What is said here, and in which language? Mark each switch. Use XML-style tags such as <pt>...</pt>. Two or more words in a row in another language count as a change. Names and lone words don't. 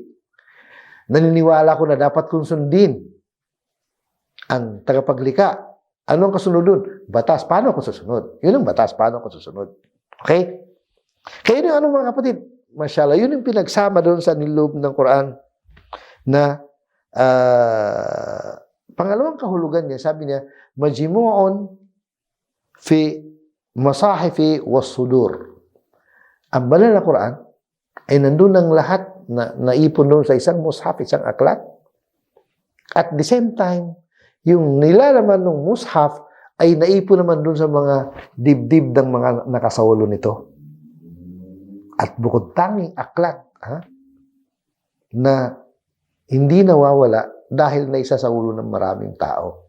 <tl>Naniniwala ko na dapat kong sundin ang tagapaglikha. Ano ang kasunod dun? Batas. Paano ako susunod? Yun ang batas. Paano ako susunod? Okay? Kaya yun yung mga kapatid? Mashallah, yun yung pinagsama doon sa niloob ng Quran na pangalawang kahulugan niya, sabi niya,</tl> <ar>مجموع في المصاحف والصدور.</ar> <tl>Ang banal na Quran ay nandun ng lahat na naipon doon sa isang mushaf, isang aklat.</tl> <en>At the same time,</en> <tl>yung nilalaman ng mushaf ay naipon naman doon sa mga dibdib ng mga nakasawalo nito. At bukod tanging aklat na hindi nawawala dahil naisa sa ulo ng maraming tao.</tl>